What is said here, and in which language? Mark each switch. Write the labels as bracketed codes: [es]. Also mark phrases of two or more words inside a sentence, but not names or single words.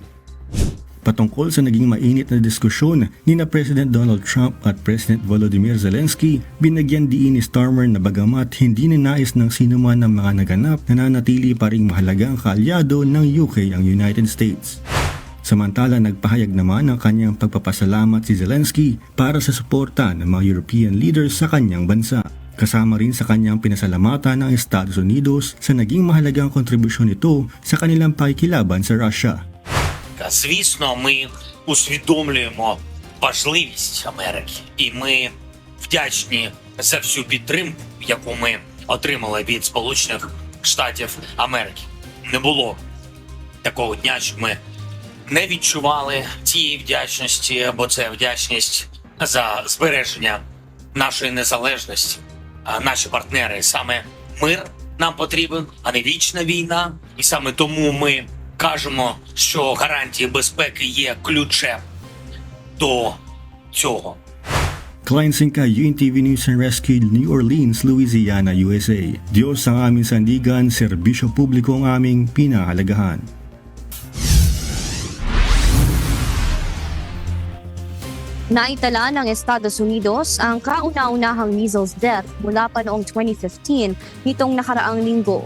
[tl] Patungkol sa naging mainit na diskusyon ni na President Donald Trump at President Volodymyr Zelensky, binagyan diin ni Starmer na bagamat hindi ninais ng sinuman ng mga naganap, nananatili pa ring mahalaga ang kaalyado ng UK ang United States. Samantala, nagpahayag naman ang kanyang pagpapasalamat si Zelensky para sa suporta ng mga [en] European leaders [tl] sa kanyang bansa. Kasama rin sa kanyang pinasalamatan ng Estados Unidos sa naging mahalagang kontribusyon nito sa kanilang pakikilaban sa Russia. [uk] Звісно, ми усвідомлюємо важливість Америки, і ми вдячні за всю підтримку, яку ми отримали від Сполучених Штатів Америки. Не було такого дня, що ми не відчували цієї вдячності, бо це вдячність за збереження нашої незалежності. А наші партнери, саме мир нам потрібен, а не вічна війна, і саме тому ми кажемо, що гарантії безпеки є ключем до цього. [tl] Klein Sinka, UNTV News and Rescue, New Orleans, Louisiana, USA. Diyos ang aming sandigan, serbisyo publiko ang aming pinahalagahan. Naitala ng Estados Unidos ang kauna-unahang [en] measles death [tl] mula pa noong 2015 nitong nakaraang linggo.